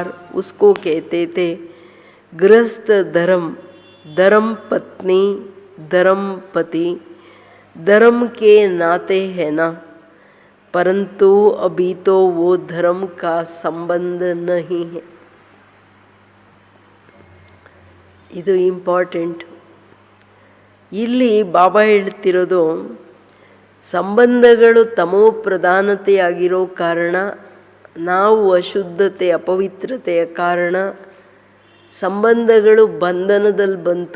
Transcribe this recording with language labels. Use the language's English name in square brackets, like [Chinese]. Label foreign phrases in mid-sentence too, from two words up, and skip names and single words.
[Hindi] उसको कहते थे गृहस्थ धर्म, धर्म पत्नी धर्म पति धर्म के नाते है ना, परंतु अभी तो वो धर्म का संबंध नहीं है. [Kannada] ಇದು ಇಂಪಾರ್ಟೆಂಟ್. ಇಲ್ಲಿ ಬಾಬಾ ಹೇಳ್ತಿರೋದು ಸಂಬಂಧಗಳು ತಮೋ ಪ್ರಧಾನತೆಯಾಗಿರೋ ಕಾರಣ, ನಾವು ಅಶುದ್ಧತೆ ಅಪವಿತ್ರತೆಯ ಕಾರಣ ಸಂಬಂಧಗಳು ಬಂಧನದಲ್ಲಿ ಬಂತು.